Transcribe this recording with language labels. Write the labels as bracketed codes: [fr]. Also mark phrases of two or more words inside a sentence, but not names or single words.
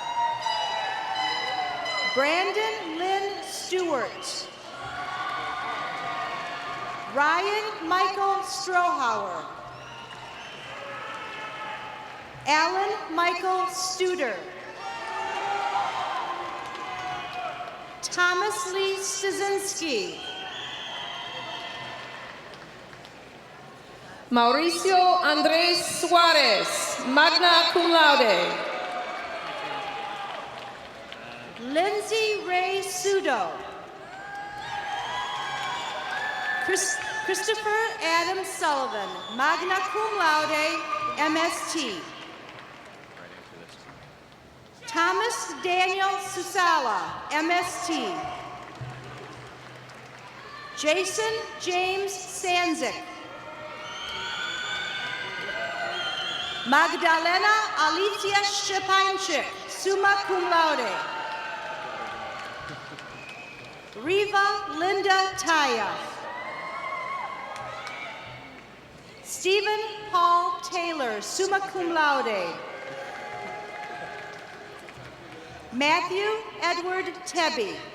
[en] Brandon Lynn Stewart. Ryan Michael Strohauer. Alan Michael Studer. Thomas Lee Stasinski. Mauricio Andres Suarez, [la] magna cum laude. [en] Lindsay Ray Sudo. Christopher Adam Sullivan, [la] magna cum laude, [en] MST. Thomas Daniel Susala, MST. Jason James Sanzik. Magdalena Alicia Szczepańczyk, [la] summa cum laude. [en] Riva Linda Taya. Stephen Paul Taylor, [la] summa cum laude. [en] Matthew Edward Tebby.